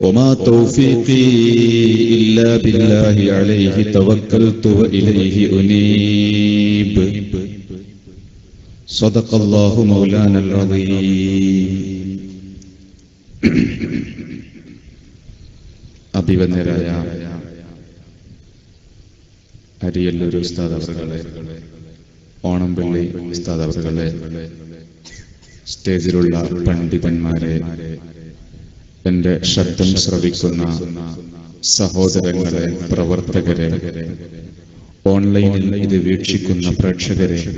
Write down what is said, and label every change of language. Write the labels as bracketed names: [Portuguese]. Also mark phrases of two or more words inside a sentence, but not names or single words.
[Arabic] وما توفيقي إلا بالله عليه توكلت وإليه أنيب صدق الله مولانا العظيم. [Malayalam] അഭിവന്ദരായ അരിയല്ലൂർ ഉസ്താദ് അവറുകളെ, ഓണംപള്ളി ഉസ്താദ് അവറുകളെ, സ്റ്റേജിലുള്ള പണ്ഡിതന്മാരെ, എന്റെ ശബ്ദം ശ്രവിക്കുന്ന സഹോദരങ്ങളെ, പ്രവർത്തകരെ, ഓൺലൈനിൽ ഇത് വീക്ഷിക്കുന്ന പ്രേക്ഷകരെ,